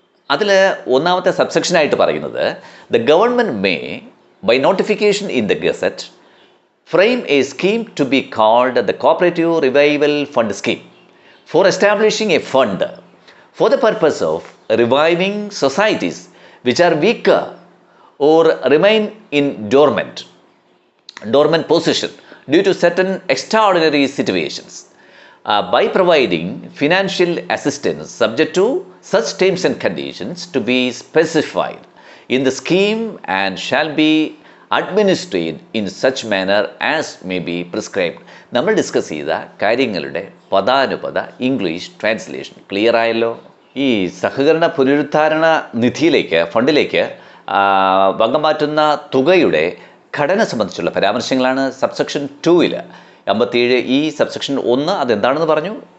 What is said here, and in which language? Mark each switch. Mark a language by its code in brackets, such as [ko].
[en] അതിൽ ഒന്നാമത്തെ സബ്സെക്ഷനായിട്ട് പറയുന്നത്, the government may by notification in the gazette frame a scheme to be called the cooperative revival fund scheme for establishing a fund for the purpose of reviving societies which are weaker or remain in dormant position due to certain extraordinary situations by providing financial assistance subject to such terms and conditions to be specified in the scheme and shall be administered in such manner as may be prescribed. [ml] നമ്മൾ discuss ചെയ്ത കാര്യങ്ങളുടെ പദാനുപദ English translation clear ആയല്ലോ. ഈ സഹകരണ പുനരുദ്ധാരണ നിധിയിലേക്ക് ഫണ്ടിലേക്ക് വകം മാറ്റുന്ന തുകയുടെ ഘടന സംബന്ധിച്ചുള്ള പരാമർശങ്ങളാണ് സബ്സെക്ഷൻ 2-ൽ 57 ഈ സബ്സെക്ഷൻ 1 അതെന്താണെന്ന് പറഞ്ഞു.